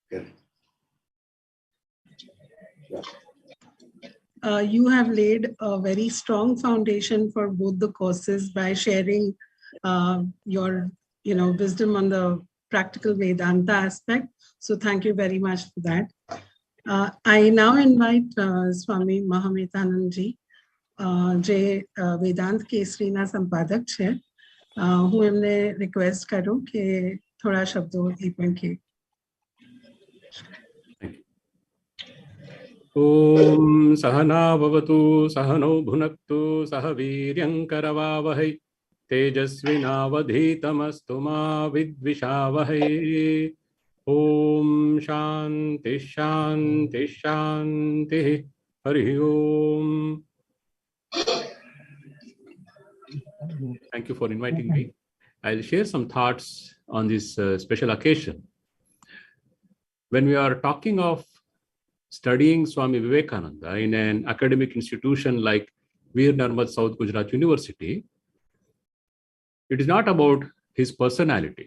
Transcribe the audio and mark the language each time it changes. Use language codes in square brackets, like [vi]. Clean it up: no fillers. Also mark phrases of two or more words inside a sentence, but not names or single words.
[en] You have laid a very strong foundation for both the courses by sharing your wisdom on the practical Vedanta aspect. So thank you very much for that. I now invite Swami Mahame ji, [gu] જે વેદાંત કેસરીના સંપાદક છે. હું એમને રિક્વેસ્ટ કરું કે થોડા શબ્દો એ પણ કહે. [sa] ॐ सहना भवतु सहनौ भुनक्तु सह वीर्यं करवावहै तेजस्विनावधीतमस्तु मा विद्विषावहै. ॐ शान्ति शान्ति शान्तिः. हरिः ॐ. [en] Thank you for inviting me. I'll share some thoughts on this special occasion. When we are talking of studying Swami Vivekananda in an academic institution like Veer Narmad South Gujarat University, it is not about his personality.